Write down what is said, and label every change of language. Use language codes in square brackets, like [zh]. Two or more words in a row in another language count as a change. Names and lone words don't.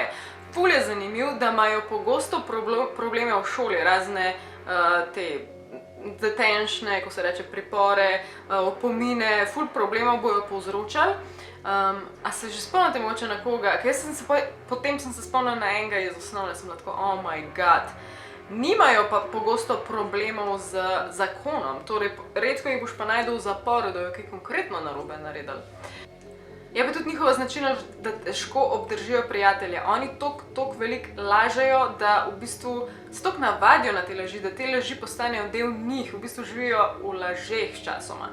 [sl] Ful je zanimiv, da imajo pogosto probleme v šoli, razne te detentione, ko se reče pripore, opomine, ful problemov bojo povzročali. A se že spomnite mogoče na koga? Potem sem se spomnila na enega iz osnovne, sem tako, [en] oh my god. [sl] Nimajo pa pogosto problemov z zakonom, torej redko jih boš pa najdel v zaporu, da jo kaj konkretno narobe naredili. Je pa tudi njihova značilnost, da težko obdržijo prijatelje. Oni toliko veliko lažejo, da v bistvu se toliko navadijo na te laži, da te laži postanejo del njih, v bistvu živijo v lažeh sčasoma.